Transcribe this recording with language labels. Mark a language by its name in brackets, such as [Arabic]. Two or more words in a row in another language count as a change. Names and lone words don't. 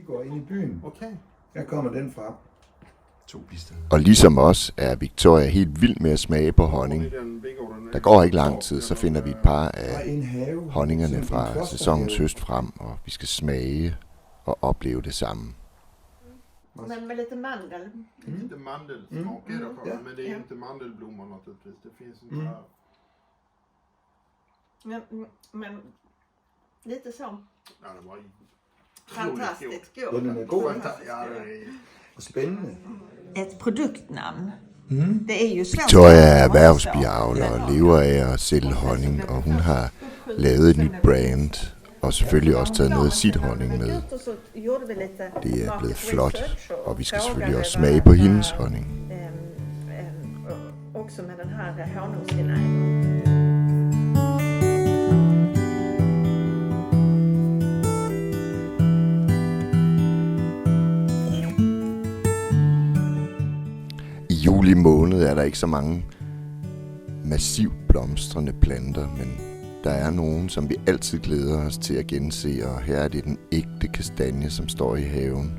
[Danish] Vi går ind i byen. Okay. Her kommer den fra. Og ligesom os er Victoria helt vild med at smage på honning. Der går ikke lang tid, så finder vi et par af honningerne fra sæsonens høst frem, og vi skal smage og opleve det samme. [Swedish] Men med lite mandel. Lite mandelsmak är det, men det är inte mandelblommor naturligtvis. Det finns inte här. Men lite så. Ja, det var Fantastiskt god. [Danish] Ja, den er god. [Swedish] Ja, det är [Danish] Spændende. [Swedish] Ett produktnamn. Det är ju svårt. [Danish] Victoria er erhvervsbiavler og lever af at sælge honning, og hun har lavet et nyt brand, og selvfølgelig også taget noget af sit honning med. Det er blevet flot, og vi skal selvfølgelig også smage på hendes honning. [Swedish] Också med den här honungssinägen. [Danish] I juli måned er der ikke så mange massivt blomstrende planter, men der er nogen, som vi altid glæder os til at gense, og her er det den ægte kastanje, som står i haven.